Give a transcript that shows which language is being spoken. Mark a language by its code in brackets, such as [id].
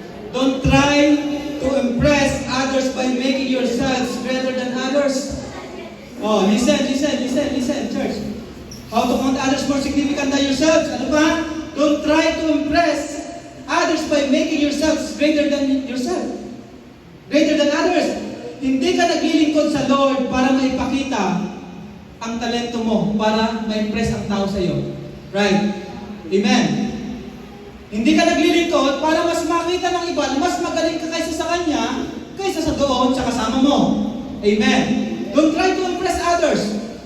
[en] Don't try to impress others by making yourselves better than others. Listen, church. How to count others more significant than yourselves? [tl] Ano pa? [en] Don't try to impress others by making yourselves greater than yourself. Greater than others. [tl] Hindi ka naglilingkod sa Lord para maipakita ang talento mo, para ma-impress ang tao sa iyo. [en] Right? [tl] Amen. Hindi ka naglilingkod para mas makita ng iba na mas magaling ka kaysa sa kanya, kaysa sa doon sa kasama mo. Amen. [en] Don't try to impress others.